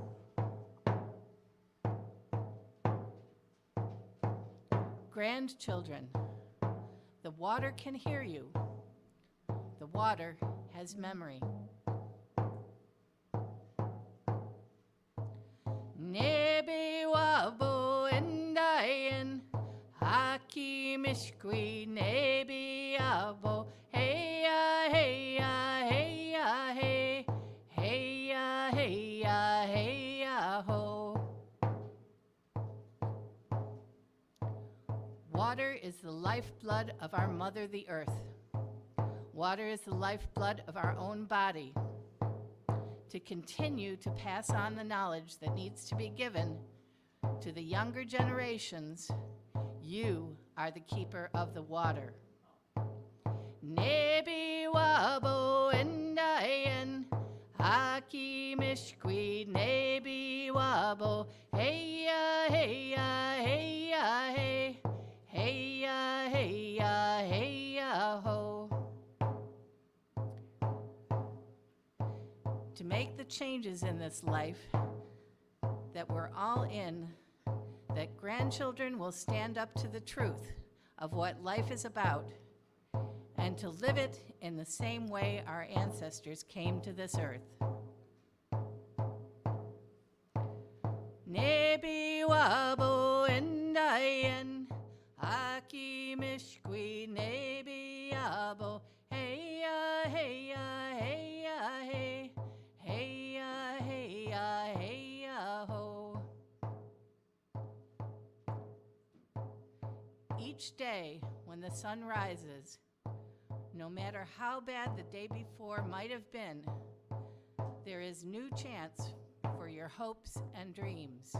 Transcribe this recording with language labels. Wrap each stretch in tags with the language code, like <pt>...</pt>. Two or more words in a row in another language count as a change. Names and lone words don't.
<en>Grandchildren, the water can hear you. The water has memory.</en> <oj>Nebe wabo endayen, haki mishkwi nebi abo, hey ya hey ya hey ya hey, hey ya hey ya hey ya ho.</oj> <en>Water is the lifeblood of our mother, the earth. Water is the lifeblood of our own body. To continue to pass on the knowledge that needs to be given to the younger generations, you are the keeper of the water.</en> <oj>Nebi wabo endayen, haki mishkwi nebi wabo, hey ya hey ya hey ya hey, hey ya hey ya hey ya ho.</oj> <en>To make the changes in this life that we're all in, that grandchildren will stand up to the truth of what life is about and to live it in the same way our ancestors came to this earth.</en> <oj>Nebi wabo endayen, haki mishkwi nebi abo, hey ya hey ya hey ya hey, hey ya hey ya hey ya ho.</oj> <en>Each day when the sun rises, no matter how bad the day before might have been, there is new chance for your hopes and dreams.</en>